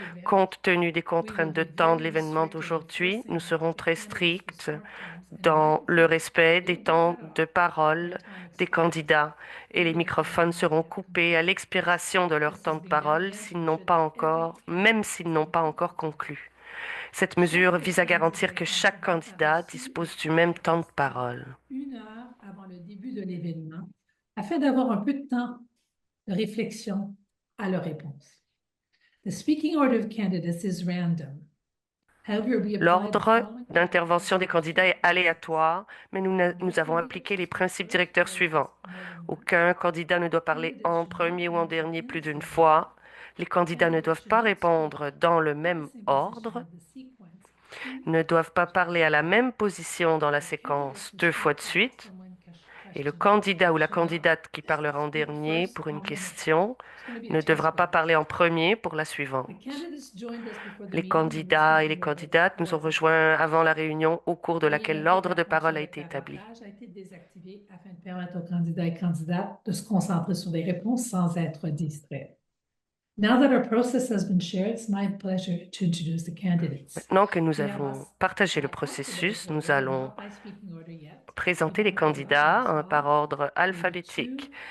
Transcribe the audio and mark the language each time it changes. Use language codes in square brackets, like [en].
[fr] Compte tenu des contraintes de temps de l'événement d'aujourd'hui, nous serons très stricts dans le respect des temps de parole des candidats et les microphones seront coupés à l'expiration de leur temps de parole même s'ils n'ont pas encore conclu. Cette mesure vise à garantir que chaque candidat dispose du même temps de parole. 1 heure avant le début de l'événement, afin d'avoir un peu de temps de réflexion à leur réponse. [en] The speaking order of candidates is random. [fr] L'ordre d'intervention des candidats est aléatoire, mais nous avons appliqué les principes directeurs suivants. Aucun candidat ne doit parler en premier ou en dernier plus d'une fois. Les candidats ne doivent pas répondre dans le même ordre, ne doivent pas parler à la même position dans la séquence 2 fois de suite, et le candidat ou la candidate qui parlera en dernier pour une question ne devra pas parler en premier pour la suivante. Les candidats et les candidates nous ont rejoints avant la réunion au cours de laquelle l'ordre de parole a été établi. A été désactivé afin de permettre aux candidats et candidates de se concentrer sur des réponses sans être distraits. [en] Now that our process has been shared, it's my pleasure to introduce the candidates. [fr] Maintenant que nous avons partagé le processus, nous allons présenter les candidats par ordre alphabétique.